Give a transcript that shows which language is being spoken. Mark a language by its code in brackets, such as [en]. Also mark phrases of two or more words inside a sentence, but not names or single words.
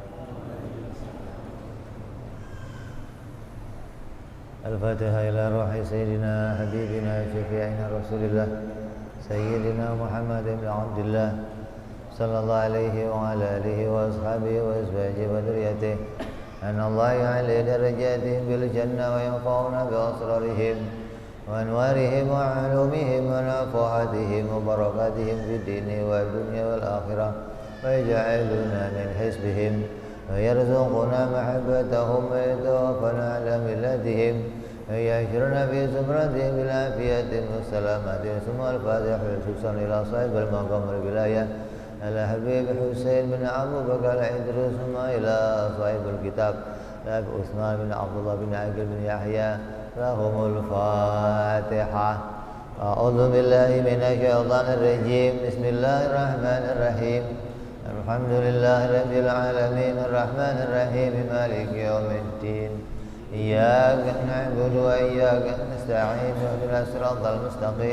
[ar] الفاتحة إلى روح سيدنا حبيبنا شفيعنا رسول الله سيدنا محمد بن عبد الله صلى الله عليه وعلى آله وأصحابه وأزواجه وذرياته أن الله يعلي درجاتهم بالجنة وينفعنا بأسرارهم وأنوارهم وعلومهم ونفحاتهم وبركاتهم في الدين والدنيا والآخرة ويجعلنا من حزبهم ويرزقنا محبتهم ويتوفانا على ملتهم ويحشرنا في زمرتهم بالعافية والسلامة ثم الفاتحة خصوصا إلى صاحب المقام الولاية على حبيب حسين بن أبو بكر الإدريس ثم إلى صاحب الكتاب نبي عثمان بن عبد الله بن عقيل بن يحيى لهم الفاتحة. أعوذ بالله من الشيطان الرجيم. بسم الله الرحمن الرحيم الحمد لله رب العالمين الرحمن الرحيم مالك يوم الدين. إياك نعبد وإياك نستعين اهدنا الصراط المستقيم.